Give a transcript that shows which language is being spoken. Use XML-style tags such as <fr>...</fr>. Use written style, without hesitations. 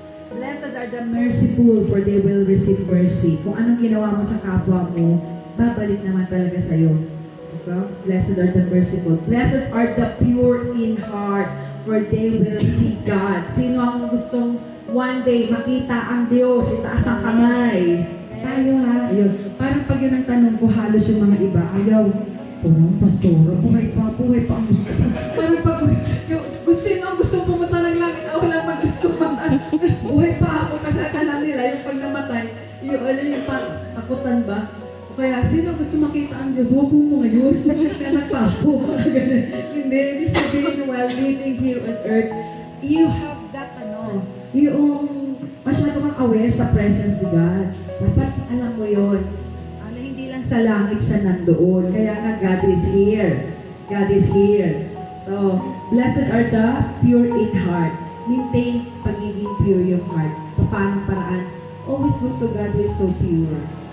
<en>Blessed are the merciful, for they will receive mercy.</en> <tl>Kung anong ginawa mo sa kapwa mo, babalik naman talaga sa iyo. Okay?</tl> <en>Blessed are the merciful. Blessed are the pure in heart, for they will see God.</en> <tl>Sino ang gustong one day makita ang Diyos, itaas ang kamay? Tayo ha. Ayun. Parang pag yun ang tanong ko, halos yung mga iba, ayaw, pastora, buhay pa ang gusto ko. Parang pag sino ang gusto pumunta ng langit, wala pa gusto buhay pa ako, kasi alam nila, yung pag namatay, yung takutan ba? Kaya, sino gusto makita ang Diyos? Huwag mo ngayon. Kaya nagpapo. Hindi, ibig sabihin,</tl> <en>while living here on earth, you have that,</en> <tl>yung masyado kang aware sa presence ni God. Dapat alam mo yun. Hindi lang sa langit siya nandoon. Kaya nga,</tl> <en>God is here. God is here. So, blessed are the pure in heart. Maintain pagiging pure yung heart.</en> <tl>Paano paraan?</tl> <en>Always look to God who is so pure.</en>